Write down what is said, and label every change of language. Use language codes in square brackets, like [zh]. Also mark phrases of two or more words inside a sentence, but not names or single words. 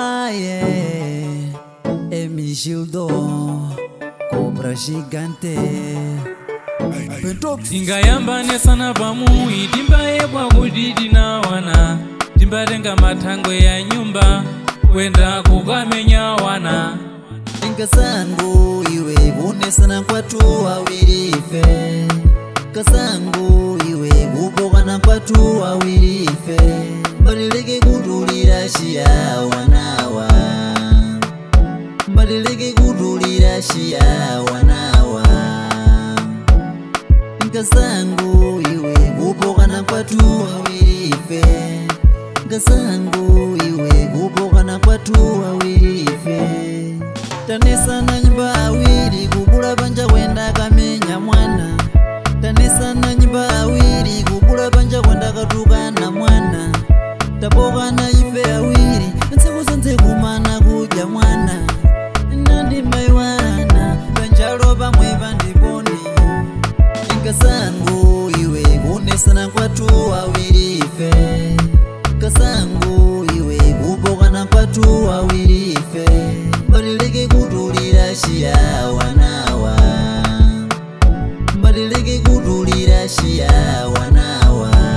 [pt] Aie, Emigildo, cobra gigante. [nyu] Ingayambane sana pamui timbaye bwakudidi na wana timbatenga mathangwe ya nyumba kwenda kukamenya wana. Kasangu iwe unesana kwatu wawirife, kasangu iwe ubogana kwatu wawirife, badilike kudulira shia wanawa, badilike kudulira shia wanawa. Kasangu iwe ubogana kwatu wawirife, kasangu iwe ubogana kwatu wawirife. Tanesa na nyumba awiri kubula banja kwenda kamenya mwana, tanesa na nyumba awiri kubula banja kwenda katukana mwana, taboka na ife awiri nsiku zonse kumana kuja mwana, nandi maiwana banjalo bamwe bandiponi. Kasangu iwe unesana kwatu awirife, kasangu iwe ubogana kwatu awirife, badilike kudulira shia wanawa, badilike kudulira shia wanawa.